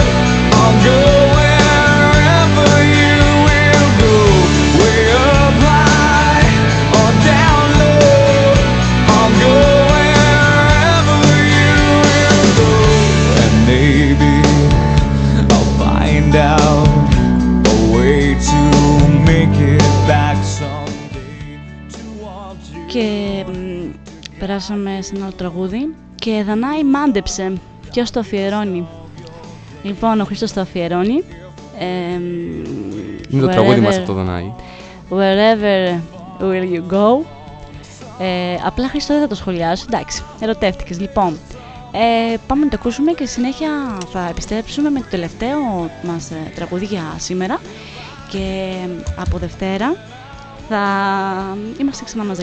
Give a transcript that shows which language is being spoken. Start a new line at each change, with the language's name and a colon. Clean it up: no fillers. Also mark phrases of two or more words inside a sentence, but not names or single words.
English: I'll go wherever you will go, way up high or down low. I'll go wherever you will go, and maybe I'll find out a way to make it back someday towards you.
Greek: Και περάσαμε σε ένα άλλο τραγούδι. Και Δανάη μάντεψε. Ποιος το αφιερώνει? Λοιπόν, ο Χρήστος το αφιερώνει. Είναι το τραγούδι μας αυτό, Δανάη.
English: Wherever will you go.
Greek: Απλά, Χρήστο, δεν θα το σχολιάσω. Εντάξει, ερωτεύτηκες. Λοιπόν, πάμε να το ακούσουμε και συνέχεια θα επιστρέψουμε με το τελευταίο μας τραγούδι για σήμερα. Και από Δευτέρα θα είμαστε ξανά μαζί.